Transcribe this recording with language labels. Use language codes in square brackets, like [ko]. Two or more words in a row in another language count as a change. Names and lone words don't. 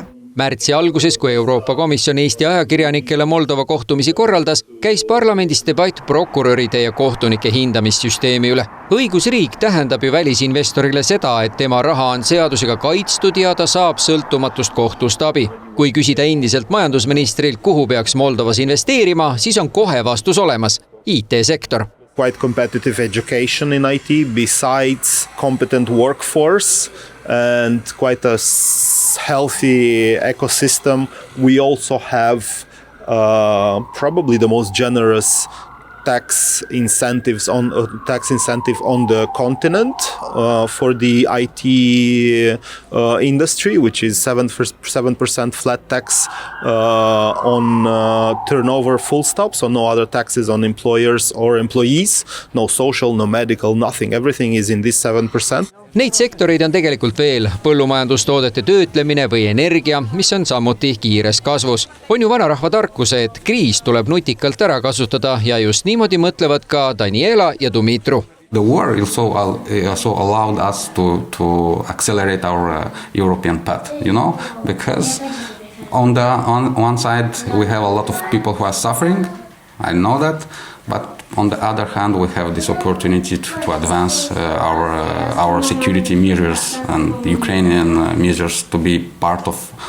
[et] Märtsi alguses, kui Euroopa Komisjon Eesti ajakirjanikele Moldova kohtumisi korraldas, käis parlamendis debatt prokuröride ja kohtunike hindamissüsteemi üle. Õigusriik tähendab ju välisinvestorile seda, et tema raha on seadusega kaitstud ja ta saab sõltumatust kohtust abi. Kui küsida endiselt majandusministrilt, kuhu peaks Moldovas investeerima, siis on kohe vastus olemas – IT-sektor. [en] Quite competitive education in IT besides competent workforce and quite a healthy ecosystem. We also have probably the most generous tax incentive on the continent for the IT industry, which is 7% flat tax on turnover full stop, so no other taxes on employers or employees, no social, no medical, nothing, everything is in this 7%. [et] Neid sektoreid on tegelikult veel, põllumajandustoodete töötlemine või energia, mis on samuti kiires kasvus. On ju vanarahva tarkus, et kriis tuleb nutikalt ära kasutada ja just niimoodi mõtlevad ka Daniela ja Dumitru. [en] The war also allowed us to accelerate our European path, because on one side we have a lot of people who are suffering, I know that, but on the other hand, we have this opportunity to advance our security measures and Ukrainian measures to be part of